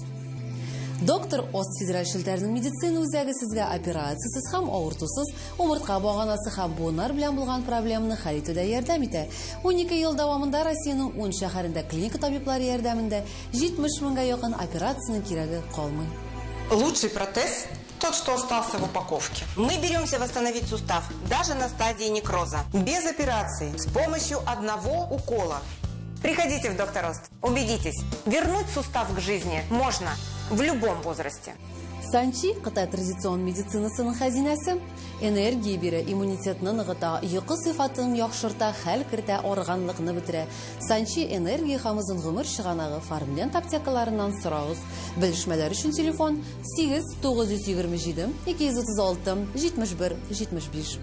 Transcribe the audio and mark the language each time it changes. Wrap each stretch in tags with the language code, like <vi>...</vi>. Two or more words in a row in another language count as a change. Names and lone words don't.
<tt>Доктор Ост федераль шелтәрнең медицина үзәге сезгә операциясыз һәм авыртусыз умыртка баганасы һәм буыннар белән булган проблеманы хәл итүдә ярдәм итә. 12 ел дәвамында Россиянең 10 шәһәрендә клиника табиблары ярдәмендә 70 меңгә якын операцияның кирәге калмый.</tt> <ru>Лучший протез – тот, что остался в упаковке. Мы беремся восстановить сустав даже на стадии некроза. Без операции, с помощью одного укола. Приходите в Доктор Ост. Убедитесь, вернуть сустав к жизни можно в любом возрасте.</ru> <tt>Санчи Кытай традицион медицинасының хәзинәсе, энергия бирә, иммунитетны ныгыта, йокы сыйфатын яхшырта, хәл кертә, арганлыкны бетерә. Санчи энергия һәм озын гомер чыганагы Фармленд аптекаларыннан сорагыз. Белешмәләр өчен телефон 8927 236 71 75.</tt>